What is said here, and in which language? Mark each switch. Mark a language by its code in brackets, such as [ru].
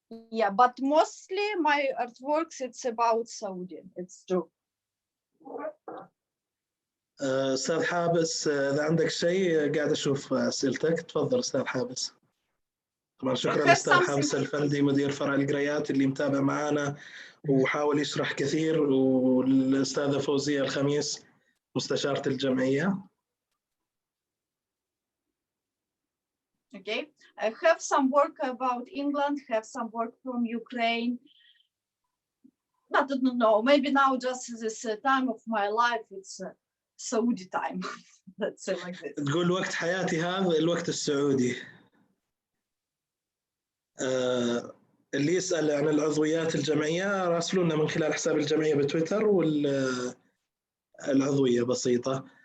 [en] Yeah, but mostly my artworks it's about Saudi. It's true. [ar] أستاذ حابس، إذا عندك شيء، قاعد أشوف أسئلتك. تفضل أستاذ حابس. طبعا شكرا لأستاذ حابس الفندي مدير فرع القريات اللي متابع معنا وحاول يشرح كثير، والأستاذة فوزية الخميس مستشارة الجمعية. [en] Okay, I have some work about England, have some work from Ukraine. I don't know, maybe now just this time of my life, it's Saudi time. Let's say like this. [ar] تقول وقت حياتي هذا الوقت السعودي. اللي يسأل عن العضويات الجمعية راسلونا من خلال حساب الجمعية بتويتر، والعضوية بسيطة.